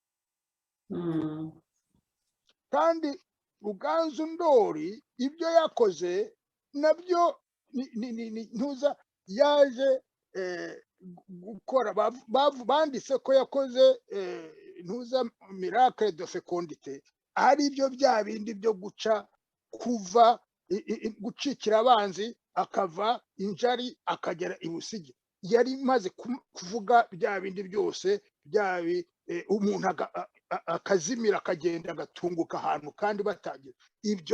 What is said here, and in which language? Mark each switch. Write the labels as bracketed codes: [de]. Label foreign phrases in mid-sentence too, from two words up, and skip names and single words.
[rw] Kandi Ruganzu Ndori ibyo yakoze nabyo ntuza yaje gukora, banditse ko yakoze ntuza [fr] miracle de fécondité, [rw] ari byo bya bindi byo gucikira abanzi akava injari akagera ibusigi. Yari maze kuvuga bya bindi byose umuntu akazimira akagenda agatunguka ahantu kandi batagira ibyo.